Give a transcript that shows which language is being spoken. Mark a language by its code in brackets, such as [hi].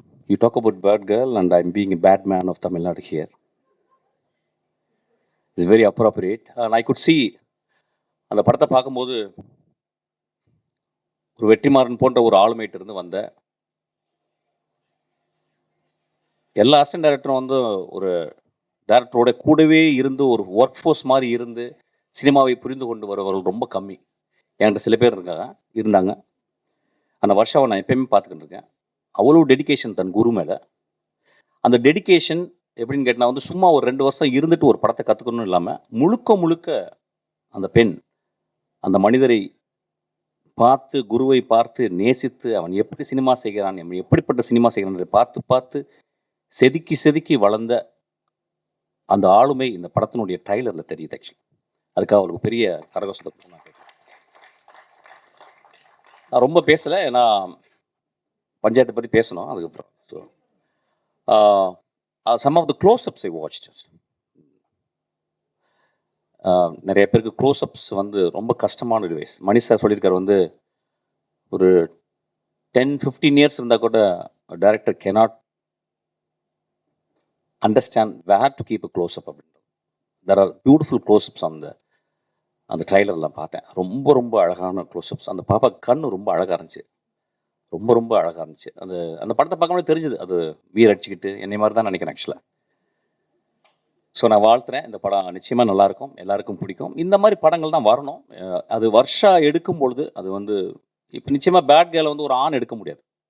[en] You talk about Bad Girl and I'm being a bad man of Tamil Nadu here. It's very appropriate. And I could see [ta] அந்த படத்தை பார்க்கும்போது ஒரு வெற்றிமாறன் போன்ற ஒரு ஆளுமையிட்ட இருந்து வந்த எல்லா அசிஸ்டன்ட் டைரக்டரும் வந்து ஒரு டைரக்டரோட கூடவே இருந்து ஒரு ஒர்க் ஃபோர்ஸ் மாதிரி இருந்து சினிமாவை புரிந்து கொண்டு வருவர்கள் ரொம்ப கம்மி. என்கிட்ட சில பேர் இருந்தாங்க. அந்த வருஷாவை நான் எப்பயுமே பார்த்துக்கிட்டு இருக்கேன். அவ்வளோ டெடிக்கேஷன் தன் குரு மேலே. அந்த டெடிக்கேஷன் எப்படின்னு கேட்டால் வந்து சும்மா ஒரு 2 வருஷம் இருந்துட்டு ஒரு படத்தை கற்றுக்கணும் இல்லாமல் முழுக்க அந்த பெண் அந்த மனிதரை பார்த்து, குருவை பார்த்து நேசித்து, அவன் எப்படி சினிமா செய்கிறான், எப்படிப்பட்ட சினிமா செய்கிறான் பார்த்து செதுக்கி வளர்ந்த அந்த ஆளுமை இந்த படத்தினுடைய ட்ரைலரில் தெரியுது. ஆக்சுவலி அதுக்காக அவளுக்கு பெரிய கரகோஷத்தை நான் ரொம்ப பேசலை, ஏன்னா பஞ்சாயத்தை பற்றி பேசணும். [en] அதுக்கப்புறம் so some of the close-ups I watched. [ta] நிறைய பேருக்கு க்ளோஸ்அப்ஸ் வந்து ரொம்ப கஷ்டமான டிவைஸ். மணி சார் சொல்லியிருக்காரு வந்து ஒரு 10-15 இயர்ஸ் இருந்தால் கூட director [en] cannot understand where to keep a close-up [ta] அப்படின்றது. [en] There are beautiful close-ups [ta] அந்த ட்ரைலர்லாம் பார்த்தேன். ரொம்ப அழகான க்ளோஸ்அப்ஸ். அந்த பாப்பா கண்ணு ரொம்ப அழகாக இருந்துச்சு. ரொம்ப அழகாக இருந்துச்சு. அந்த படத்தை பார்க்கும்போது தெரிஞ்சுது அது வீர் அடிச்சுக்கிட்டு என்னை மாதிரி தான் நினைக்கிறேன் ஆக்சுவலாக. ஸோ நான் வாழ்த்துறேன். இந்த படம் நிச்சயமாக நல்லாயிருக்கும், எல்லாருக்கும் பிடிக்கும். இந்த மாதிரி படங்கள் தான் வரணும். அது வருஷா எடுக்கும் பொழுது அது வந்து இப்போ நிச்சயமாக பேட் கேர்ளை வந்து ஒரு ஆண் எடுக்க முடியாது.